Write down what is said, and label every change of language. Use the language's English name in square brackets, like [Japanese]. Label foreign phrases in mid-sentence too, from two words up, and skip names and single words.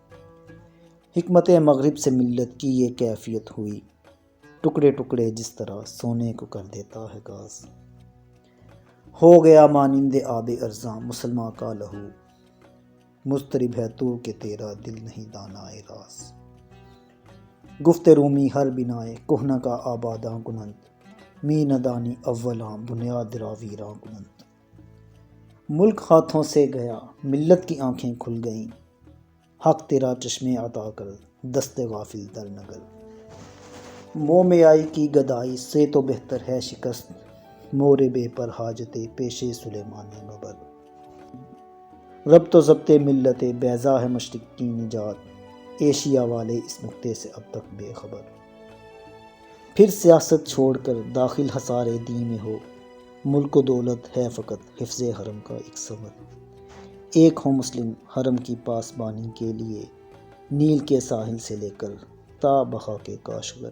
[Urdu] حکمت مغرب سے ملت کی یہ کیفیت ہوئی، ٹکڑے ٹکڑے جس طرح سونے کو کر دیتا ہے گاز۔ ہو گیا مانند آب ارزاں مسلماں کا لہو، مضطرب ہے تو کہ تیرا دل نہیں دانائے راز۔ [Persian] گفت رومی ہر بنائے کہنہ کا آباداں کنند، می ندانی اولاں بنیاد را ویراں کنند۔ [Urdu] ملک ہاتھوں سے گیا ملت کی آنکھیں کھل گئیں، [Persian] حق تیرا چشمے عطا کر دست غافل در نگر۔ [Urdu] مومیائی کی گدائی سے تو بہتر ہے شکست، [Persian] مورب پر حاجت پیش سلیمان ببر۔ [Urdu] ربط و ضبط ملت بیضا ہے مشرق کی نجات، ایشیا والے اس نقطے سے اب تک بے خبر۔ پھر سیاست چھوڑ کر داخل حصار دین میں ہو، ملک و دولت ہے فقط حفظ حرم کا ایک صبر۔ ایک ہو مسلم حرم کی پاسبانی کے لیے، نیل کے ساحل سے لے کر تا بقا کے کاشغر۔